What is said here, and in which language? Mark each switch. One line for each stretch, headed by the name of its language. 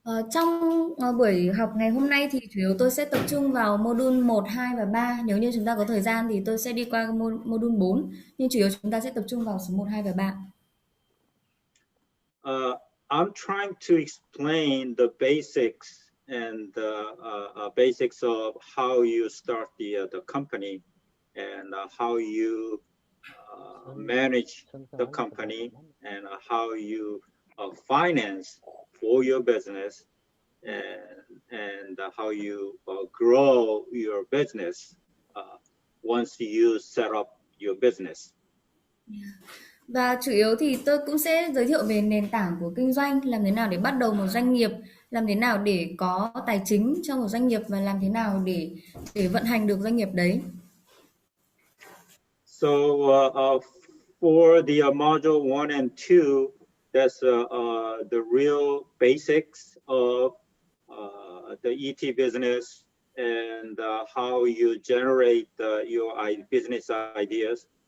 Vietnamese: Trong buổi học ngày hôm nay thì chủ yếu tôi sẽ tập trung vào module 1, 2 và 3. Nếu như chúng ta có thời gian thì tôi sẽ đi qua module 4, nhưng chủ yếu chúng ta sẽ tập trung vào số 1, 2 và 3.
English: I'm trying to explain the basics and the basics of how you start the company and how you manage the company and how you finance for your business and how you grow your business once you set up your business.
Vietnamese: Và chủ yếu thì tôi cũng sẽ giới thiệu về nền tảng của kinh doanh, làm thế nào để bắt đầu một doanh nghiệp, làm thế nào để có tài chính cho một doanh nghiệp và làm thế nào để vận hành được doanh nghiệp đấy.
English: So for the module 1 and 2, that's the real basics of the ET business and how you generate your business ideas.